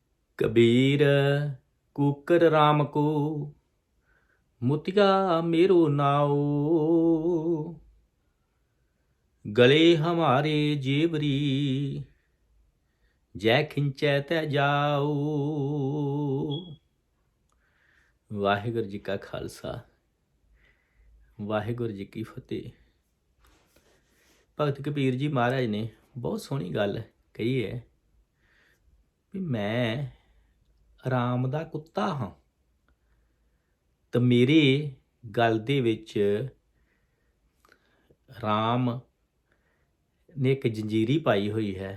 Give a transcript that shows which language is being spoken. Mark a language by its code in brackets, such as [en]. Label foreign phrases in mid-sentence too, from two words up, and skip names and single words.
[pa] ਕਬੀਰ ਕੁਕਰ ਰਾਮ ਕੋ ਮੁਤੀਆ ਮੇਰੋ ਨਾਓ, ਗਲੇ ਹਮਾਰੇ ਜੇਬਰੀ ਜੈ ਖਿੰਚੈ ਤੈ ਜਾਓ। ਵਾਹਿਗੁਰੂ ਜੀ ਕਾ ਖਾਲਸਾ, ਵਾਹਿਗੁਰੂ ਜੀ ਕੀ ਫਤਿਹ। ਭਗਤ ਕਬੀਰ ਜੀ ਮਹਾਰਾਜ ਨੇ ਬਹੁਤ ਸੋਹਣੀ ਗੱਲ ਕਹੀ ਹੈ ਵੀ ਮੈਂ ਰਾਮ ਦਾ ਕੁੱਤਾ ਹਾਂ, ਤਾਂ ਮੇਰੇ ਗਲ ਦੇ ਵਿੱਚ ਰਾਮ ਨੇ ਇੱਕ ਜੰਜੀਰੀ ਪਾਈ ਹੋਈ ਹੈ।